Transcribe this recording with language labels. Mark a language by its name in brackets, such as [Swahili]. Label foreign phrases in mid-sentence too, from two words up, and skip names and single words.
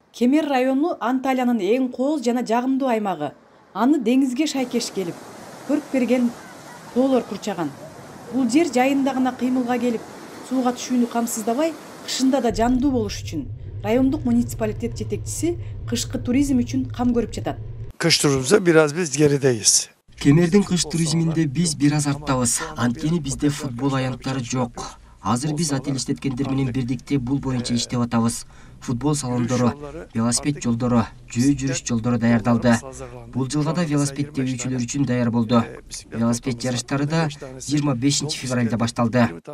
[Kyrgyz] Кемер району Анталиянын эң кооз жана жагымдуу аймагы. Аны деңизге шайкеш келип, көрк берген тоолор курчаган. Бул жер жайында гана кыймылга келип, сууга түшүүнү камсыздабай, кышында да жандуу болуш үчүн райондук муниципалитет жетекчиси кышкы туризм үчүн кам көрүп жатат. [Turkish] Kış turumuzda biraz biz gerideyiz. [Kyrgyz] Кемердин кыш туризминде биз бир аз арттабыз. Анткени бизде футбол аянттары жок. Азыр биз отель иштеткендер менен бирдикте бул боюнча иштеп атабыз. Футбол салондору, велосипед жолдору, жөө жүрүш жолдору даярдалды. Бул жылга да велосипед тебүүчүлөр үчүн даяр болду. Велосипед жарыштары да 25 февралда башталды.